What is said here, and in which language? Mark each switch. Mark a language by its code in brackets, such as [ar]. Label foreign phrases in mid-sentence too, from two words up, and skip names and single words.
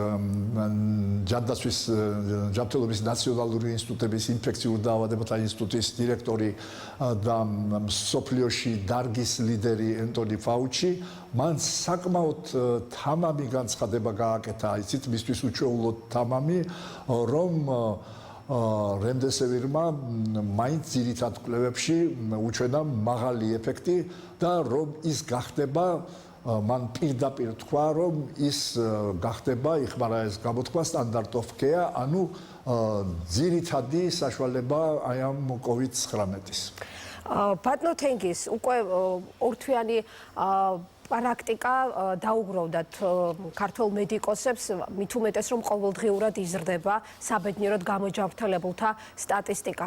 [ka] ჯანმრთელობის ნაციონალური ინსტიტუტების ინფექციურ დაავადებათა ინსტიტუტის დირექტორი და მსოფლიოში დარგის ლიდერი ენტონი ფაუჩი, მან საკმაოდ თამამი განცხადება გააკეთა, იცით, მისთვის უჩვეულოდ თამამი, რომ რემდესევირმა მაინც ძირითად კვლევებში უჩვენა მაღალი ეფექტი და რომ ის გახდება, მან პირდაპირ თქვა, რომ ის გახდება, იხმარა ეს გამოთქვა [en] standard of care, [ka] ანუ ძირითადი საშუალება აი ამ COVID-19-ის. ბატონო თენგის, უკვე ორთვიანი პრაქტიკა დაუგროვდათ ქართულ მედიკოსებს, მით უმეტეს რომ ყოველდღიურად იზრდება საბედნიეროდ გამოჯანმრთელებულთა სტატისტიკა.